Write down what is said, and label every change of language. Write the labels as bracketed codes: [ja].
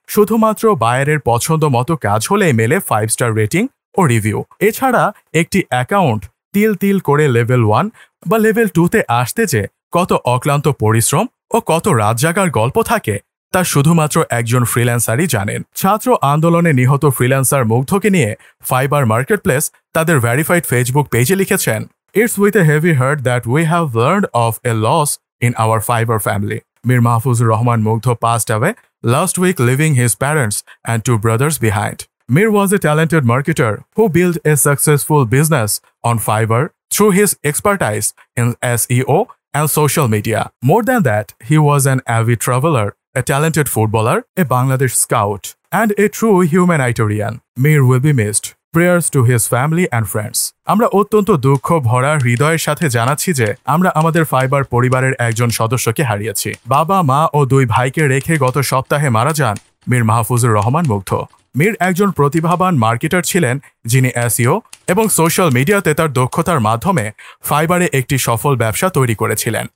[bn] শুধুমাত্র বায়ারের পছন্দ মতো কাজ হলেই মেলে 5 স্টার রেটিং ও রিভিউ। এছাড়া একটি অ্যাকাউন্ট তিল তিল করে লেভেল 1 বা লেভেল 2-তে আসতে যে কত অক্লান্ত পরিশ্রম ও কত রাত জাগার গল্প থাকে তা শুধুমাত্র একজন ফ্রিল্যান্সারই জানেন। ছাত্র আন্দোলনে নিহত ফ্রিল্যান্সার মুগ্ধকে নিয়ে ফাইবার মার্কেটপ্লেস তাদের ভেরিফাইড ফেসবুক পেজে লিখেছেন, [en] "It's with a heavy heart that we have learned of a loss in our Fiverr family. Mir Mahfuzur Rahman Mugdho passed away last week, leaving his parents and 2 brothers behind. Mir was a talented marketer who built a successful business on Fiverr through his expertise in SEO and social media. More than that, he was an avid traveler, a talented footballer, a Bangladesh scout, and a true humanitarian. Mir will be missed. Prayers to his family and friends." [bn] আমরা অত্যন্ত দুঃখ ভরা হৃদয়ের সাথে জানাচ্ছি যে আমরা আমাদের ফাইবার পরিবারের একজন সদস্যকে হারিয়েছি। বাবা, মা ও 2 ভাইকে রেখে গত সপ্তাহে মারা যান মীর মাহফুজুর রহমান মুগ্ধ। মীর একজন প্রতিভাবান মার্কেটার ছিলেন, যিনি এসইও এবং সোশ্যাল মিডিয়াতে তার দক্ষতার মাধ্যমে ফাইবারে একটি সফল ব্যবসা তৈরি করেছিলেন।